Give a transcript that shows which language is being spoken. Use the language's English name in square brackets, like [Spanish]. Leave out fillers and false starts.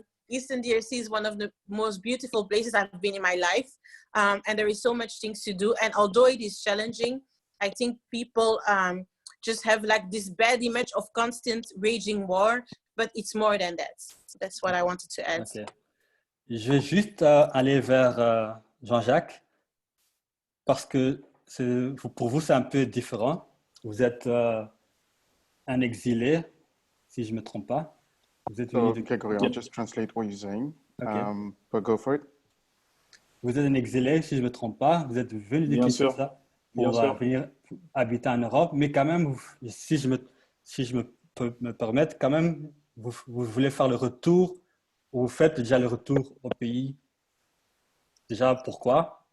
[English] Eastern DRC is one of the most beautiful places I've been in my life. And there is so much things to do. And although it is challenging, I think people just have like this bad image of constant raging war, but it's more than that. That's what I wanted to add. Okay. [French] Je vais juste aller vers Jean-Jacques, parce que pour vous, c'est un peu différent. Vous êtes un exilé, si je ne me trompe pas. Vous êtes [English] So, Gregory, I'll just translate what you're saying, okay. But go for it. [French] Vous êtes un exilé, si je ne me trompe pas. Vous êtes venu de Kinshasa pour venir habiter en Europe, mais quand même, si je peux me permettre, quand même, vous voulez faire le retour, ou vous faites déjà le retour au pays. Déjà, pourquoi?